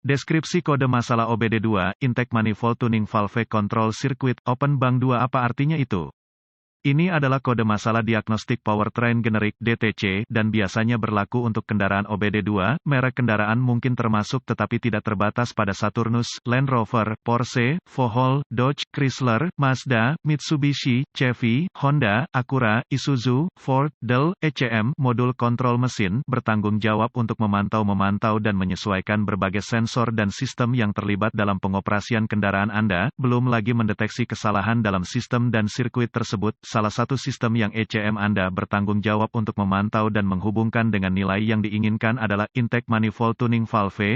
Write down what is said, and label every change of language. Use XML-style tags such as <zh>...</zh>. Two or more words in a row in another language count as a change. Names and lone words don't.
<id>Deskripsi kode masalah OBD2,</id> <en>Intake Manifold Tuning Valve Control Circuit, Open Bank 2.</en> <id>Apa artinya itu? Ini adalah kode masalah diagnostik powertrain generik (DTC) dan biasanya berlaku untuk kendaraan OBD2. Merek kendaraan mungkin termasuk tetapi tidak terbatas pada Saturnus, Land Rover, Porsche, Vohol, Dodge, Chrysler, Mazda, Mitsubishi, Chevy, Honda, Acura, Isuzu, Ford, Dell, ECM. Modul kontrol mesin bertanggung jawab untuk memantau dan menyesuaikan berbagai sensor dan sistem yang terlibat dalam pengoperasian kendaraan Anda, belum lagi mendeteksi kesalahan dalam sistem dan sirkuit tersebut. Salah satu sistem yang ECM Anda bertanggung jawab untuk memantau dan menghubungkan dengan nilai yang diinginkan adalah</id> <en>Intake Manifold Tuning Valve.</en>